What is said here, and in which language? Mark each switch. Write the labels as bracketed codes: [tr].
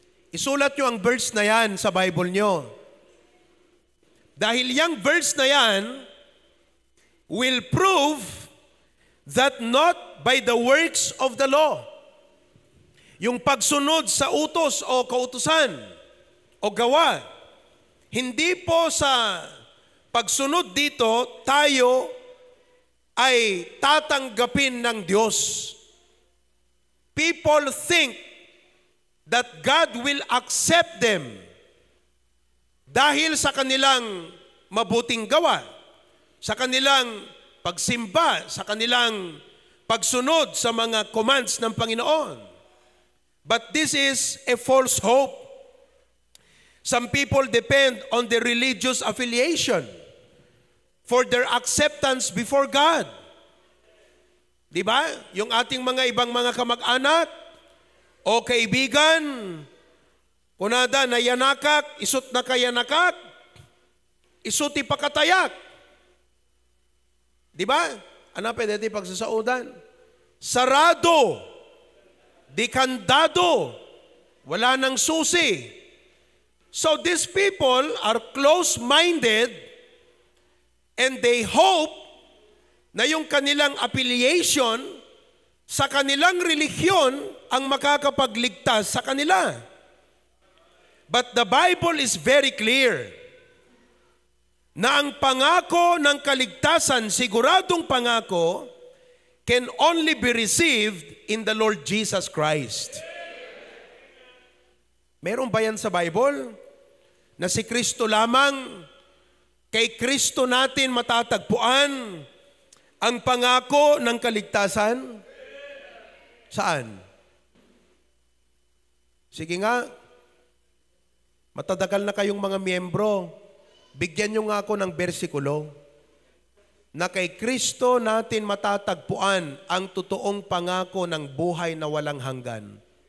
[tl] Isulat nyo ang verse na yan sa Bible nyo. Dahil yung verse na yan [en] will prove that not by the works of the law. [tl] Yung pagsunod sa utos o kautusan o gawa. Hindi po sa pagsunod dito, tayo ay tatanggapin ng Diyos. [en] People think that God will accept them [tl] dahil sa kanilang mabuting gawa, sa kanilang pagsimba, sa kanilang pagsunod sa mga commands ng Panginoon. [en] But this is a false hope. Some people depend on their religious affiliation for their acceptance before God. [tl] Di ba? Yung ating mga ibang mga kamag-anak o kaibigan, kunada na yanakak, isut na kayanakak, isuti pakatayak. Di ba? Ano pwede di pagsasaudan? Sarado, dikandado, wala nang susi. [en] So these people are close-minded and they hope [tl] na yung kanilang affiliation sa kanilang relihiyon ang makakapagligtas sa kanila. [en] But the Bible is very clear [tl] na ang pangako ng kaligtasan, siguradong pangako, [en] can only be received in the Lord Jesus Christ. [tl] Meron ba yan sa Bible? Na si Kristo lamang, kay Kristo natin matatagpuan ang pangako ng kaligtasan? Saan? Sige nga, matatagal na kayong mga miyembro, bigyan nyo nga ako ng bersikulo na kay Kristo natin matatagpuan ang totoong pangako ng buhay na walang hanggan.